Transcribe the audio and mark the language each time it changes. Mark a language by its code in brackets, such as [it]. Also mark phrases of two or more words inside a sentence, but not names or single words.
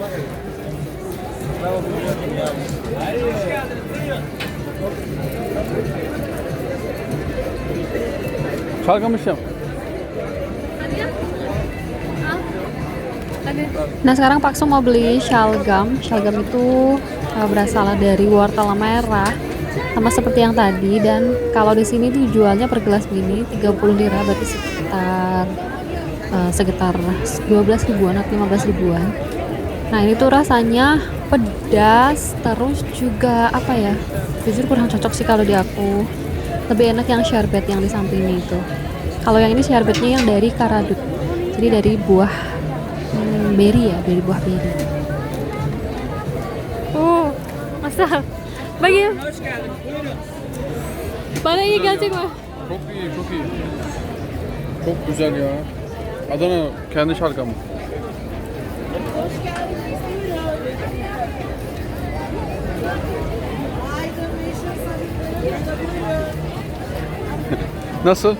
[tr] Şalgamışım. [id] Nah sekarang Pakso mau beli shalgam. Shalgam itu berasal dari wortel merah, sama seperti yang tadi. Dan kalau di sini tuh jualnya per gelas begini 30 lira, berarti sekitar 12 ribuan atau 15 ribuan. Nah ini tuh rasanya pedas, terus juga apa ya? Jujur kurang cocok sih kalau di aku. Lebih enak yang sherbet yang di samping itu. Kalau yang ini sherbetnya yang dari karadut, jadi dari buah beri ya, dari buah beri. Oh, masa? Bagi. [tr] Bana iyi gelecek mi? Çok iyi, çok iyi. Çok güzel ya. Adana kendi şalgamı. Nasıl?